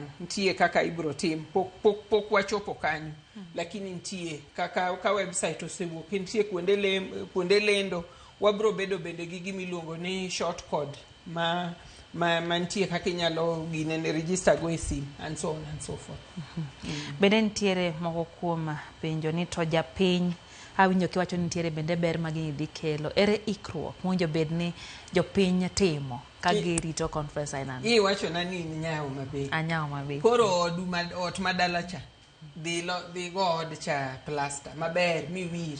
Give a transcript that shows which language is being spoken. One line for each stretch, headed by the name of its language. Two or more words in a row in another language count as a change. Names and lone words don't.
Luo (Kenya and Tanzania): Nitie kaka ibro tim, pok wachopo kanyo. Lakini nitie kaka ka website osewuok, nitie kuonde lendo, wabro bedo bende gi gimiluongo ni
English: short code
Luo (Kenya and Tanzania): nitie kaka inyalo gine register go e sim,
English: and so on and so forth.
Luo (Kenya and Tanzania): Bende nitiere moko kuom penjo ni to japiny awinjo kiwacho nitiere bende ber magini dhi kelo. Ere ikruok mwinjo bed ni jopiny timo ka girito conference ainano? Iwacho na ni Nyawo Mabei. Anyawo Mabei. Koro ot madala cha dhi go od cha plaster maber miwir.